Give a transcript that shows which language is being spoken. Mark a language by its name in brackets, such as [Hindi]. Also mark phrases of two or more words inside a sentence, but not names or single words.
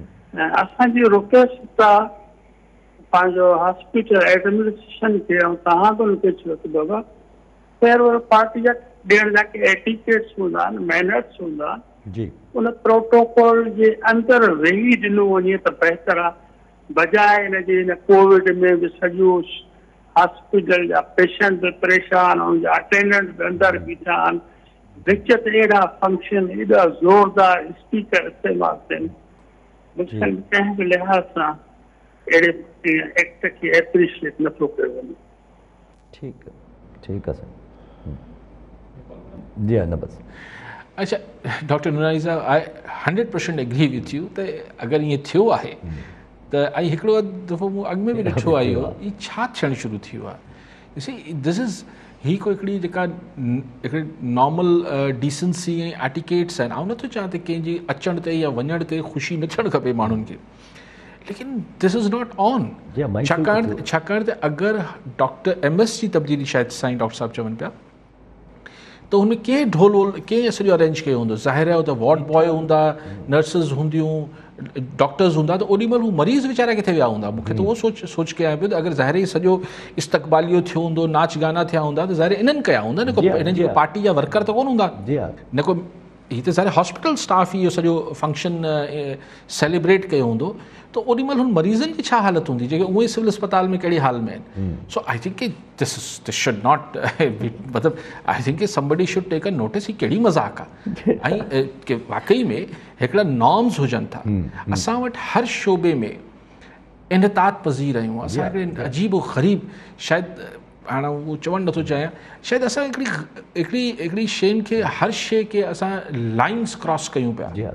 [Sindhi] ऐं असांजी रिक्वेस्ट आहे पंहिंजो [English] hospital administration [Sindhi] खे ऐं तव्हां बि हुनखे चयो त बाबा [English] farewell party [Sindhi] जा ॾियण जा के एटिकेट्स हूंदा आहिनि, मैनर्स हूंदा आहिनि, उन प्रोटोकॉल जे अंदरि वेही ॾिनो वञे त बहितर आहे, बजाए हिनजे हिन कोविड में बि सॼो हॉस्पिटल जा पेशेंट बि परेशान, उनजा अटेंडेंट बि अंदरि बीठा आहिनि, विच ते अहिड़ा फंक्शन एॾा ज़ोरदार स्पीकर इस्तेमालु थियनि। कंहिं बि लिहाज़ सां अहिड़े एक्ट खे एप्रिशिएट नथो कयो वञे। ठीकु आहे, ठीकु आहे साईं। जी हा, न बसि। अच्छा डॉक्टर नूनारी साहब, [English] I 100% agree with you [Sindhi] त अगरि ईअं थियो आहे त ऐं हिकिड़ो दफ़ो मूं अॻु में बि ॾिठो आहे इहो छा थियणु शुरू थियो आहे। [English] this is [Sindhi] ही को हिकिड़ी जेका हिकिड़ी [English] normal decency [Sindhi] ऐं एटिकेट्स आहिनि। ऐं नथो चवां त कंहिंजी अचण ते या वञण ते ख़ुशी न थियणु खपे माण्हुनि खे, लेकिन [English] this is not on. [Sindhi] छाकाणि त अगरि डॉक्टर MS जी तब्दीली शायदि साईं डॉक्टर साहब चवनि पिया त हुनमें कंहिं ढोल वोल कंहिं सॼो अरेंज कयो हूंदो, ज़ाहिर आहे त [English] ward boy [Sindhi] हूंदा, नर्सिस हूंदियूं, डॉक्टर्स हूंदा, त ओॾी महिल हू मरीज़ वीचारा किथे विया हूंदा। मूंखे त उहो सोच के आयो पियो त अगरि ज़ाहिर ई सॼो इस्तक़बालियो थियो हूंदो, नाच गाना थिया हूंदा, त ज़ाहिर इन्हनि कया हूंदा, न को हिननि जी पार्टी जा वर्कर त कोन हूंदा, न को हीअ त ज़ाहिर [English] hospital staff [Sindhi] ही इहो सॼो फंक्शन सेलिब्रेट कयो हूंदो, त ओॾी महिल हुन मरीज़नि जी छा हालत हूंदी जेके उहे सिविल अस्पताल में कहिड़ी हाल में आहिनि। [English] so I think this should not, [Sindhi] मतिलबु [English] I think somebody should take a notice, [Sindhi] ही कहिड़ी मज़ाक आहे। ऐं वाकई में हिकिड़ा नॉर्म्स हुजनि था। असां वटि हर शोबे में इनतात पज़ीर आहियूं, असां हिकिड़े अजीब व ग़रीब शायदि हाणे उहो चवणु नथो चाहियां, शायदि असां हिकिड़ी शयुनि खे, हर शइ खे असां [English] lines cross [Sindhi] कयूं पिया।